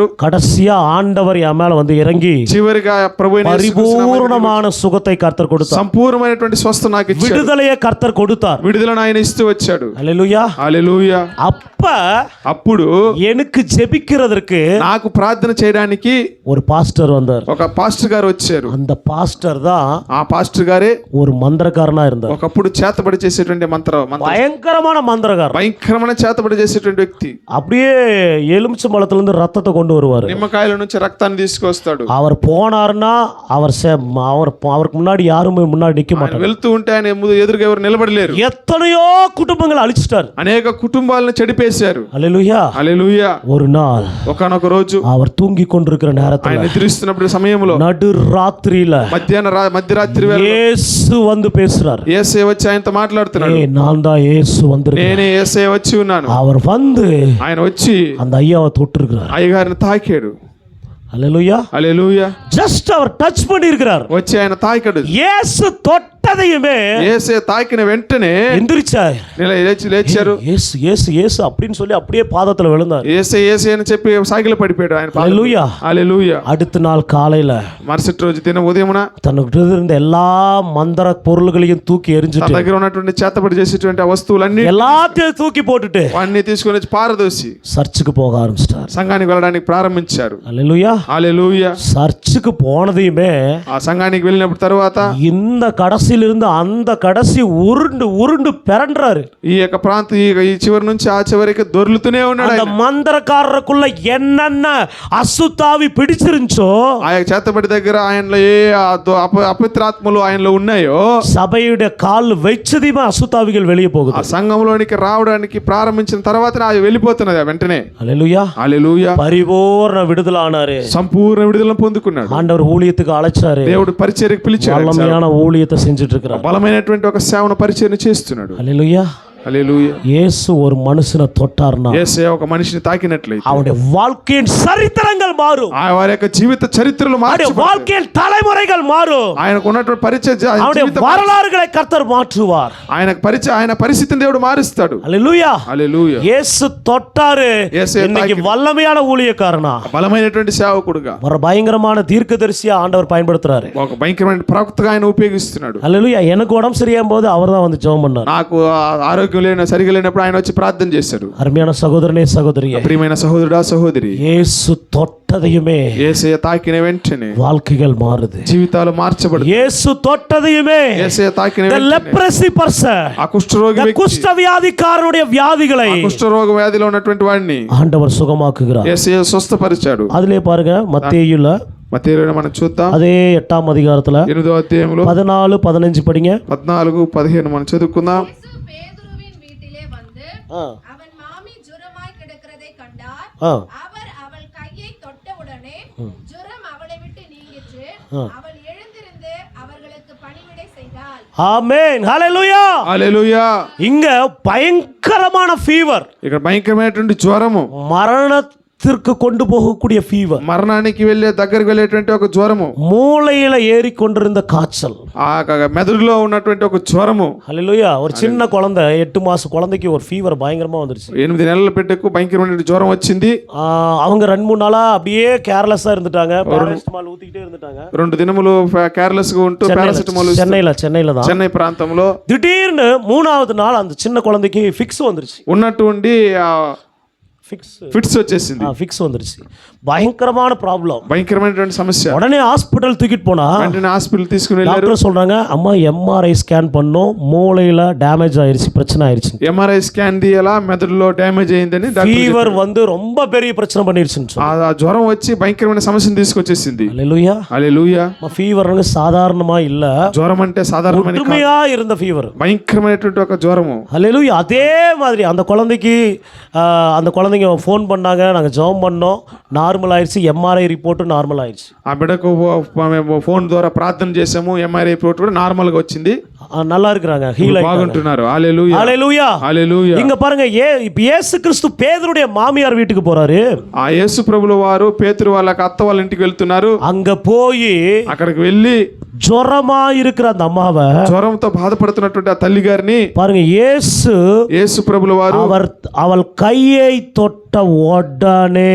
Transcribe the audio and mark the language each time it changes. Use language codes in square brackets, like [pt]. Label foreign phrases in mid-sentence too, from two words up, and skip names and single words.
[ta] கடைசியா ஆண்டவர் என் மேல வந்து இறங்கி [te] చివరిగా ప్రభువైన [ta] பரிபூர்ணமான சுகத்தை கர்த்தர் கொடுத்தார். [te] సంపూర్ణమైనటువంటి స్వస్థత నాకు ఇచ్చాడు. [ta] விடுதலையை கர்த்தர் கொடுத்தார். [te] విడుదలను ఆయన ఇస్తూ వచ్చాడు. [ta] ஹல்லேலூயா. [te] హల్లెలూయా. అప్పుడు [ta] எனக்கு ஜெபிக்கிறதற்கு [te] నాకు ప్రార్థన చేయడానికి [ta] ஒரு பாஸ்டர் வந்தார். [te] ఒక పాస్టర్ గారు వచ్చారు. [ta] அந்த பாஸ்டர் தான் [te] ఆ పాస్టర్ గారే [ta] ஒரு మந்திరకారனா இருந்தார். [te] ఒకప్పుడు చేతబడి చేసేటువంటి [ta] பயங்கரமான மந்திரகாரன், [te] భయంకరమైన చేతబడి చేసేటువంటి వ్యక్తి. [ta] அப்படியே எலுமிச்சம்பழத்துல இருந்து ரத்தத்தை கொண்டு வருவார். [te] నిమ్మకాయల నుంచి రక్తాన్ని తీసుకొస్తాడు. [ta] அவர் పోనార్னா அவருக்கு முன்னாடி யாருமே முன்னாடி நிக்க மாட்டாங்க. [te] వెళ్తూ ఉంటే ఆయన ఎదురుగా ఎవరు నిలబడలేరు. [ta] எத்தனையோ குடும்பங்கள் அழிச்சிட்டார். [te] అనేక కుటుంబాలను చెడిపేశారు. హల్లెలూయా. హల్లెలూయా. [ta] ஒரு நாள் [te] ఒకనొక రోజు [ta] அவர் தூங்கி கொண்டிருக்கிற நேரத்துல, [te] ఆయన నిద్రిస్తున్నప్పుడు సమయంలో, [ta] நடு రాత్రిல [te] మధ్యరాత్రి వేళ [ta] యేసు வந்து பேசுறார். [te] యేసయ్య వచ్చి ఆయనతో మాట్లాడుతున్నాడు. [ta] நான் தான் యేసు வந்திருக்கேன். [te] నేనే యేసయ్య వచ్చి ఉన్నాను. [ta] அவர் வந்து [te] ఆయన వచ్చి [ta] அந்த ஐயாவை தொட்டிருக்கிறார். [te] అయ్యగారిని తాకాడు. [ta] அல்லேலூயா. [te] హల్లెలూయా. [ta] ஜஸ்ட் அவர் டச் பண்ணி இருக்கிறார். [te] వచ్చి ఆయన తాకాడు. [ta] இயேசு தொட்டதையுமே [te] యేసే తాకిన వెంటనే [ta] எந்திரிச்சார். [te] లేచారు. [ta] இயேசு இயேசு இயேசு அப்படின்னு சொல்லி அப்படியே பாதத்துல விழுந்தார். [te] యేసే యేసే అని చెప్పి సాగిల పడిపోయాడు ఆయన పాదం. [ta] அல்லேலூயா. [te] హల్లెలూయా. [ta] அடுத்த நாள் காலையில [te] మరుసటి రోజు దిన ఉదయమున [ta] தனக்கு இருந்த எல்லா மந்திர பொருள்களையும் தூக்கி [te] తన [ta] எறிஞ்சிட்டு [te] దగ్గర ఉన్నటువంటి చేతపడి చేసేటువంటి ఆ వస్తువులన్నీ [ta] எல்லாத்தையும் தூக்கி போட்டுட்டு [te] అన్ని తీసుకొని వచ్చి పారదోసి [ta] சர்ச்சுக்கு போக ஆரம்பிச்சிட்டார். [te] సంఘానికి వెళ్ళడానికి ప్రారంభించారు. [ta] அல்லேலூயா. [te] హల్లెలూయా. [ta] சர்ச்சுக்கு போனதையுமே [te] ఆ సంఘానికి వెళ్ళినప్పుడు తర్వాత [ta] இந்த கடைசியில இருந்து அந்த கடைசி உருண்டு உருண்டு பிறன்றாரு. [te] ఈ యొక్క ప్రాంతం ఈ చివరి నుంచి ఆ చివరికి దొర్లుతూనే ఉన్నాడు. [ta] அந்த மந்திரக்காரருக்குள்ள என்னென்ன அசுத்தாவி பிடிச்சிருந்துச்சோ [te] ఆ యొక్క చేతబడి దగ్గర ఆయనలో ఏ అపవిత్రాత్మలు ఆయనలో ఉన్నాయో [ta] சபையுடைய கால் வச்சதையுமே அசுத்தாவிகள் வெளியே [te] ఆ [ta] போகுது. [te] సంఘంలోనికి రావడానికి ప్రారంభించిన తర్వాత అది వెళ్ళిపోతున్నది వెంటనే. [ta] அல்லேலூயா. [te] హల్లెలూయా. [ta] பரிபூர்ண விடுதலை ஆனாரு. [te] సంపూర్ణ విడుదలను పొందుకున్నాడు. [ta] ஆண்டவர் ஊழியத்துக்கு அழைச்சாரு. [te] దేవుడు పరిచర్యకు పిలిచాడు. [ta] வல்லமையான ஊழியத்தை செஞ்சுட்டு இருக்கிறார். [te] బలమైనటువంటి ఒక సేవను పరిచర్య చేస్తున్నాడు. [ta] அல்லேலூயா. [te] హల్లెలూయా. [ta] இயேசு ஒரு மனுஷனை தொட்டார்னா [te] యేసయ్య ఒక మనిషిని తాకినట్లయితే [ta] அவனுடைய வாழ்க்கையின் சரித்திரங்கள் மாறும். [te] ఆ వారి యొక్క జీవిత చరిత్రలు [ta] அவனுடைய [te] మార్చబడతాయి. [ta] வாழ்க்கையின் தலைமுறைகள் மாறும். [te] ఆయనకు ఉన్నటువంటి [ta] அவனுடைய வரலாறுகளை கர்த்தர் மாற்றுவார். [te] ఆయన పరిస్థితిని దేవుడు మారుస్తాడు. [ta] அல்லேலூயா. [te] హల్లెలూయా. [ta] இயேசு தொட்டாரு. [te] యేసయ్య [ta] இன்னைக்கு [te] తాకి [ta] வல்லமையான ஊழியக்காரனா [te] బలమైనటువంటి సేవకుడుగా [ta] ஒரு பயங்கரமான தீர்க்கதரிசியா ஆண்டவர் பயன்படுத்துறாரு. [te] ఒక భయంకరమైన ప్రవక్తగా ఆయన ఉపయోగిస్తున్నాడు. [ta] அல்லேலூயா. எனக்கு உடம்பு சரியாகும் போது அவர் தான் வந்து ஜெபம் பண்ணார். [te] నాకు ఆరోగ్యం సరిగా లేనప్పుడు ఆయన వచ్చి ప్రార్థన చేశాడు. [ta] அருமையான சகோதரனே சகோதரியே, [te] ప్రియమైన సహోదరుడా సహోదరి, [ta] இயேசு தொட்டதையுமே [te] యేసయ్య తాకిన వెంటనే [ta] வாழ்க்கைகள் மாறுது. [te] జీవితాలు మార్చబడతాయి. [ta] இயேசு தொட்டதையுமே [te] యేసయ్య తాకిన [en] the [te] వెంటనే [en] leprosy person, [te] ఆ కుష్ఠరోగి [en] the [te] వ్యక్తి, [ta] குஷ்டவியாதிக்காரனுடைய வியாதிகளை [te] ఆ కుష్ఠరోగ వ్యాధిలో ఉన్నటువంటి వాడిని [ta] ஆண்டவர் சுகமாக்குகிறார். [te] యేసయ్య స్వస్థపరిచాడు. [ta] அதிலே பாருங்க மத்தேயுல [te] మత్తయి మనం చూద్దాం. [ta] அதே 8ஆம் அதிகாரத்துல [te] 8వ అధ్యాయంలో [ta] 14 15 படிங்க. [te] 14 15 మనం చదువుకుందాం. [ta] இயேசு பேதுருவின் வீட்டிலே வந்து அவன் மாமி ஜுரமாய் கிடக்கிறதை கண்டார். அவர் அவள் கையை தொட்டவுடனே ஜுரம் அவளை விட்டு நீங்கிற்று. அவள் எழுந்திருந்து அவர்களுக்கு பணிவிடை செய்தாள். ஆமென். ஹalleluya. [te] హల్లెలూయా. [ta] இங்க பயங்கரமான ஃபீவர், [te] ఇక్కడ భయంకరమైనటువంటి జ్వరము, [ta] மரணத்திற்கு கொண்டு போகக்கூடிய ஃபீவர், [te] మరణానికి దగ్గరికి వెళ్ళేటువంటి ఒక జ్వరము, [ta] மூளையில ஏறி கொண்டிருந்த காய்ச்சல், [te] ఆ మెదడులో ఉన్నటువంటి ఒక జ్వరము. [ta] ஹalleluya. ஒரு சின்ன குழந்தை 8 மாச குழந்தைக்கு ஒரு ஃபீவர் பயங்கரமா வந்துருச்சு. [te] 8 నెలల బిడ్డకు భయంకరమైన జ్వరం వచ్చింది. [ta] அவங்க 2-3 நாளா அப்படியே கேர்லெஸ்ஸா இருந்துட்டாங்க. பாராசிட்டமால் ஊத்திக்கிட்டே இருந்துட்டாங்க. [te] 2 దినములు కేర్లెస్ గా ఉంటూ పారాసిటమాల్ [ta] சென்னையில தான் [te] చెన్నై ప్రాంతంలో [ta] திடீர்னு 3வது நாள் அந்த சின்ன குழந்தைக்கு ஃபிக்ஸ் வந்துருச்சு. [te] ఉన్నటువంటి ఫిట్స్ వచ్చేసింది. [ta] ஃபிக்ஸ் வந்துருச்சு. பயங்கரமான ப்ராப்ளம், [te] భయంకరమైనటువంటి సమస్య. [ta] உடனே ஹாஸ்பிடல் தூக்கிட்டு போனா [te] వెంటనే హాస్పిటల్ తీసుకుని వెళ్ళారు. [ta] டாக்டர் சொல்றாங்க, அம்மா [en] MRI scan [ta] பண்ணோம், மூளையில டேமேஜ் ஆயிருச்சு, பிரச்சனை ஆயிருச்சு. [en] MRI scan [te] తీయాలా, మెదడులో డ్యామేజ్ అయిందని [ta] ஃபீவர் வந்து ரொம்ப பெரிய பிரச்சனை பண்ணிருச்சுன்னு சொன்னாங்க. [te] ఆ జ్వరం వచ్చి భయంకరమైన సమస్యను తీసుకొచ్చేసింది. [ta] ஹalleluya. [te] హల్లెలూయా. [ta] ஃபீவர்ங்க సాధారణமா இல்ல, [te] జ్వరం అంటే సాధారణమైన కాదు, [ta] உண்மையா இருந்த ஃபீவர், [te] భయంకరమైనటువంటి ఒక జ్వరము. [ta] ஹalleluya. அதே மாதிரி அந்த குழந்தைங்க ஃபோன் பண்ணாங்க, நாங்க ஜெபம் பண்ணோம், நார்மல் ஆயிருச்சு, [en] MRI report normal [ta] ஆயிருச்சு. [te] ఆ బిడ్డకు ఫోన్ ద్వారా ప్రార్థన చేసాము, [en] MRI report [te] కూడా నార్మల్ గా వచ్చింది. [ta] நல்லா இருக்கிறாங்க, ஹீல் ஆயிட்டாங்க. [te] బాగుంటున్నారు. హల్లెలూయా. [ta] ஹalleluya. [te] హల్లెలూయా. [ta] இங்க பாருங்க, இப்ப இயேசு கிறிஸ்து பேதுருடைய மாமியார் வீட்டுக்கு போறாரு. [te] ఆ యేసు ప్రభుల వారు పేతురు వాళ్ళ అత్త వాళ్ళ ఇంటికి వెళ్తున్నారు. [ta] அங்க போய் [te] అక్కడికి వెళ్ళి [ta] ஜுரமா இருக்கிற அந்த அம்மாவை, [te] జ్వరంతో బాధపడుతున్నటువంటి ఆ తల్లి గారిని [ta] பாருங்க, యేసు [te] ప్రభుల వారు [ta] அவள் கையை தொட்ட உடனே,